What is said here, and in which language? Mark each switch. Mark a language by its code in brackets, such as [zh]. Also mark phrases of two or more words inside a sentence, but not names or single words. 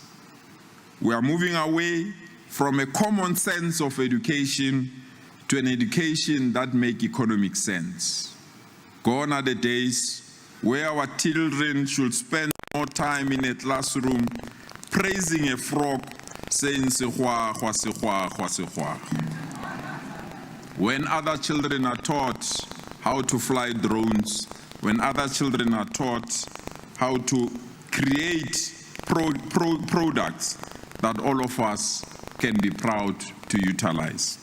[en] We are moving away from a common sense of education to an education that makes economic sense. Gone are the days where our children should spend more time in a classroom praising a frog, saying "Sehwa, hwa, sehwa, hwa, sehwa." When other children are taught how to fly drones, when other children are taught how to create products that all of us can be proud to utilize.